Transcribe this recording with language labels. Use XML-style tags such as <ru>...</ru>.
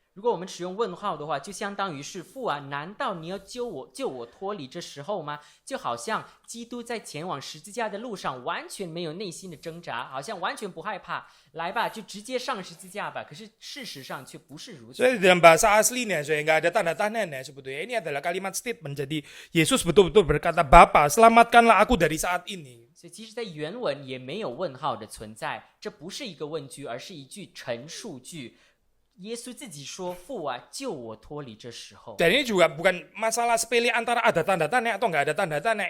<zh>如果我们使用问号的话，就相当于是父啊，难道你要救我脱离这时候吗？就好像基督在前往十字架的路上完全没有内心的挣扎，好像完全不害怕，来吧，就直接上十字架吧。可是事实上却不是如此。</zh> <id>So di dalam bahasa aslinya saya nggak ada tanda-tandanya sebetulnya. Ini adalah kalimat statement. Jadi Yesus betul-betul berkata, Bapa, selamatkanlah aku dari saat ini.</id> <zh>所以其实在原文也没有问号的存在，这不是一个问句，而是一句陈述句。耶稣自己说：“父啊，救我脱离这时候。”</zh> <id>Dan ini juga bukan masalah sepele antara ada tanda tanya atau nggak ada tanda tanya.</id>